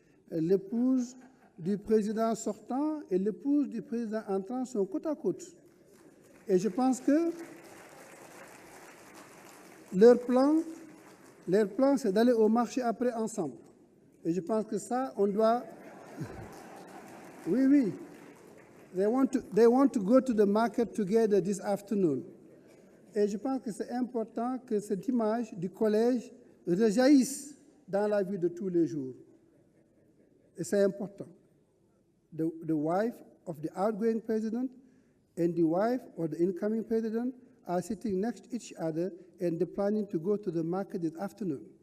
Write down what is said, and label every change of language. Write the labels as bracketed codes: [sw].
[fr] L'épouse du président sortant et l'épouse du président entrant sont côte à côte. Et je pense que leur plan, c'est d'aller au marché après ensemble. Et je pense que ça, on doit... Oui. [en] They want to go to the market together this afternoon. [fr] Et je pense que c'est important que cette image du collège rejaillisse dans la vie de tous les jours. Et c'est important. [en] The wife of the outgoing president and the wife of the incoming president are sitting next to each other and they're planning to go to the market this afternoon.